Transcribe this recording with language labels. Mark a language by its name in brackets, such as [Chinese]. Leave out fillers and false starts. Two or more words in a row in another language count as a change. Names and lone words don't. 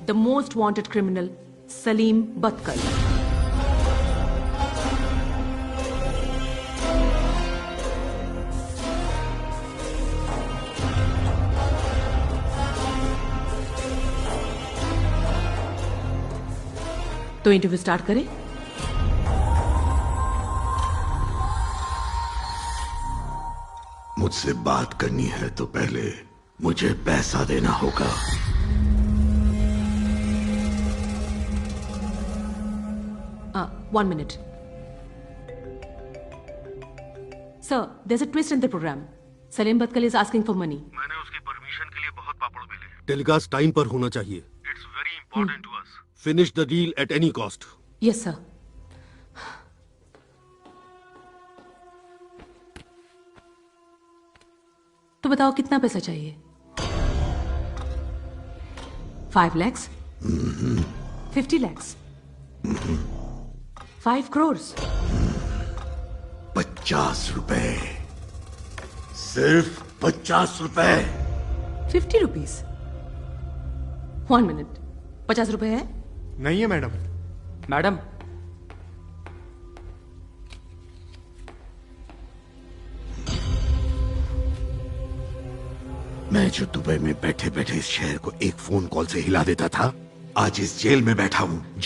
[English] The most wanted criminal Salim Batkal. [Hindi] तो इंटरव्यू स्टार्ट करें? मुझसे बात करनी है तो पहले मुझे पैसा देना होगा। [English] One minute. Sir, there's a twist in the program. Salim Batkal is asking for money. [Hindi] मैंने उसकी परमिशन के लिए बहुत पापड़ बेले। [English] telecast time [Hindi] पर होना चाहिए। [English] It's very important to us. Finish the deal at any cost. Yes, sir. [Hindi] तो बताओ कितना पैसा चाहिए? [English] 5 lakhs? 50 lakhs? 5 crores? [Hindi] 50 रुपए, सिर्फ 50 रुपए। [English] 50 rupees? 1 minute. [Hindi] 50 रुपए है? नहीं है मैडम। मैडम, मैं जो दुबई में बैठे बैठे इस शहर को एक [English] phone call [Hindi] से हिला देता था, आज इस जेल में बैठा हूँ।